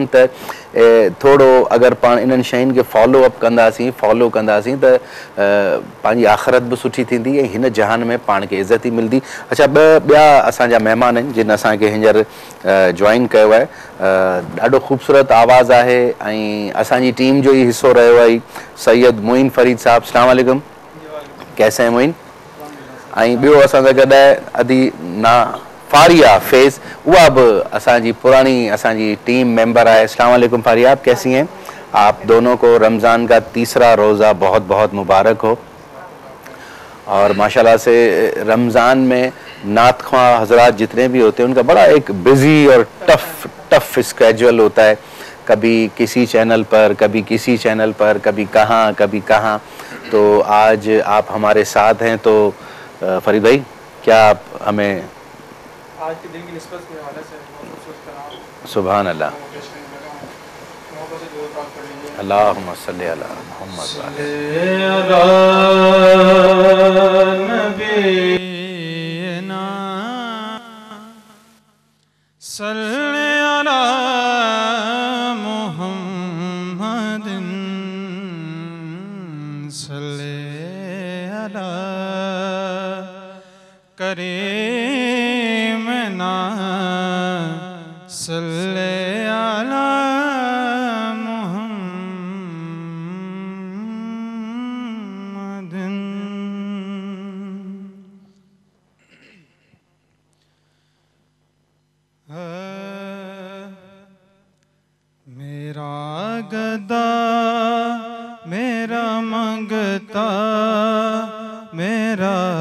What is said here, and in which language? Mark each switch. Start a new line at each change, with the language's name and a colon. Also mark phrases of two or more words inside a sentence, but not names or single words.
Sindhi: त थोरो अगरि पाण इन्हनि शयुनि खे फॉलो कंदासीं त पंहिंजी आख़िरत बि सुठी थींदी ऐं हिन जहान में पाण खे इज़त ई मिलंदी। अच्छा, ॿिया असांजा महिमान आहिनि जिन असांखे हींअर जॉइन कयो आहे। ॾाढो ख़ूबसूरत आवाज़ु आहे ऐं असांजी टीम जो ई हिसो रहियो आहे सैयद मोइन फरीद साहब।
Arabic: السلام علیکم,
Urdu: کیسے ہیں معین?
Sindhi: ऐं ॿियो असां सां गॾु आहे अदी ना फारिया फेज़, उहा बि असांजी पुरानी असांजी
English: team member
Sindhi: है।
Arabic: السلام علیکم
Urdu: فاریہ، آپ کیسی ہیں؟ آپ دونوں کو رمضان کا تیسرا روزہ بہت بہت مبارک ہو. اور ماشاءاللہ سے رمضان میں نعت خواں حضرات جتنے بھی ہوتے ہیں ان کا بڑا ایک بزی اور
English: tough schedule
Urdu: ہوتا ہے، کبھی کسی چینل پر، کبھی کسی چینل پر، کبھی کہاں. تو آج آپ ہمارے ساتھ ہیں، تو فرید بھائی کیا آپ ہمیں آج کے دن کی نسبت کے حوالے سے بہت کچھ کہا.
Arabic: سبحان الله، اللهم صل على محمد نبينا صل على محمدٍ صل على كريمنا صل على محمدٍ.
Urdu: میرا گدا میرا منگتا میرا